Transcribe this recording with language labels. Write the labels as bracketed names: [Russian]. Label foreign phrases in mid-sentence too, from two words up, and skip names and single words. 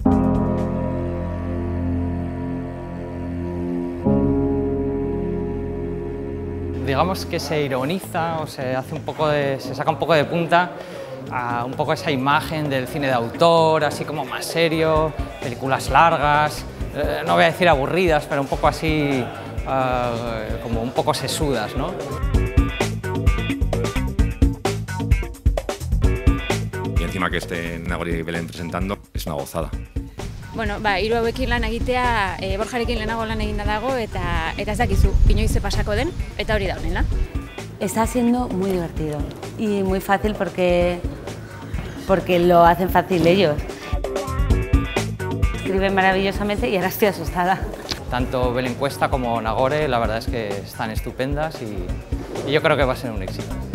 [Spanish] Digamos que se ironiza o se saca un poco de punta a un poco esa imagen del cine de autor, así como más serio, películas largas, no voy a decir aburridas, pero un poco así, como un poco sesudas, ¿no? Y encima que esté Nagore y Belén presentando, es una gozada. [Basque] Bueno, hiru hauekin lan egitea, Borjarekin lehenago lan eginda dago eta ez dakizu inoiz ze pasako den, eta hori da honela. [Spanish] Está siendo muy divertido y muy fácil porque lo hacen fácil ellos. Escriben maravillosamente y ahora estoy asustada. Tanto Belén Cuesta como Nagore, la verdad es que están estupendas y yo creo que va a ser un éxito.